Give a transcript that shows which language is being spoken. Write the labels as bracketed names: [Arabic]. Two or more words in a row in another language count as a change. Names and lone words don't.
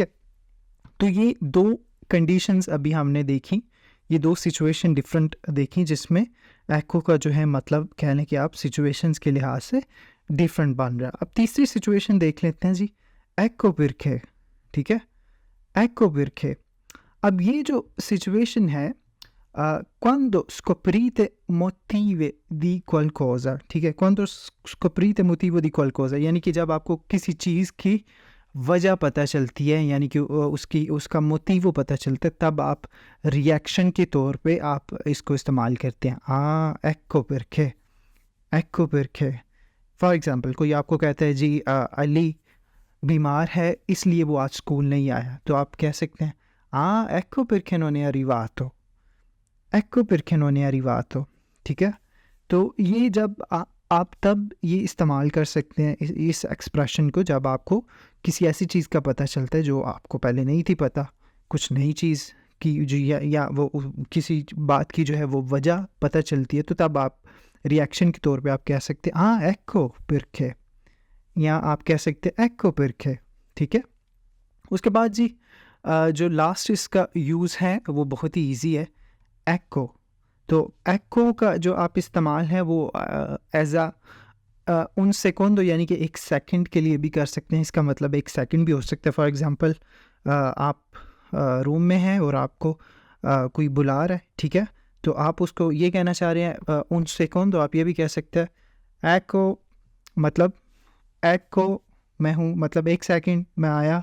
[Hindi] तो ये दो कंडीशंस अभी हमने देखी, ये दो सिचुएशन डिफरेंट देखी जिसमें एक्को का जो है मतलब कहने कि आप सिचुएशंस के लिहाज से डिफरेंट बन रहा है। अब तीसरी सिचुएशन देख लेते हैं जी, [Italian] ecco perché, [Hindi] ठीक है, [Italian] ecco perché. [Hindi] अब ये जो सिचुएशन है, [Italian] quando scoprite motive di qualcosa, [Hindi] ठीक है, [Italian] quando scoprite motivo di qualcosa, [Hindi] यानी कि जब आपको किसी चीज़ की वजह पता चलती है, यानी कि उसका मोटिव पता चलता है, तब आप रिएक्शन के तौर पे आप इसको इस्तेमाल करते हैं। [Italian] ecco perché। [English] for example [Hindi] कोई आपको कहता है जी अली बीमार है इसलिए वो आज स्कूल नहीं आया, तो आप कह सकते हैं [Italian] ecco perché non è arrivato, ecco perché non è arrivato। [Hindi] ठीक है, तो ये जब आप तब ये इस्तेमाल कर सकते हैं इस एक्सप्रेशन को, जब आपको किसी ऐसी चीज़ का पता चलता है जो आपको पहले नहीं थी पता, कुछ नई चीज़ की जो या वो किसी बात की जो है वो वजह पता चलती है, तो तब आप रिएक्शन के तौर पे आप कह सकते हैं [Italian] ecco perché, [Hindi] या आप कह सकते हैं [Italian] ecco perché। [Hindi] ठीक है, उसके बाद जी जो लास्ट इसका यूज़ है वो बहुत ही ईजी है, ecco। तो ecco का जो आप इस्तेमाल है वो एज [Italian] un secondo [Hindi] यानी कि 1 सेकंड के लिए भी कर सकते हैं। इसका मतलब 1 सेकंड भी हो सकता है। [English] for example [Hindi] आप रूम में हैं और आपको कोई बुला रहा है, ठीक है, तो आप उसको ये कहना चाह रहे हैं [Italian] un secondo, [Hindi] आप ये भी कह सकते हैं ecco, मतलब ecco मैं हूँ, मतलब 1 सेकंड मैं आया।